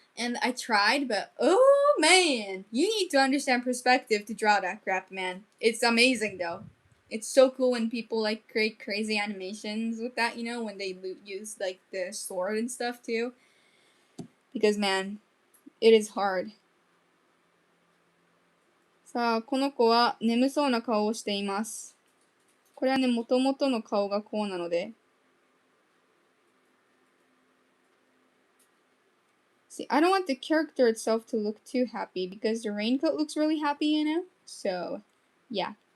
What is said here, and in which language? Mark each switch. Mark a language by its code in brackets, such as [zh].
[en] And I tried, but oh man, you need to understand perspective to draw that crap, man. It's amazing though. It's so cool when people like create crazy animations with that, when they use like the sword and stuff too. Because man, it is hard. [ja] さあ、この子は眠そうな顔をしています。これはね、もともとの顔がこうなので。 [en] See, I don't want the character itself to look too happy because the raincoat looks really happy, you know? So, yeah.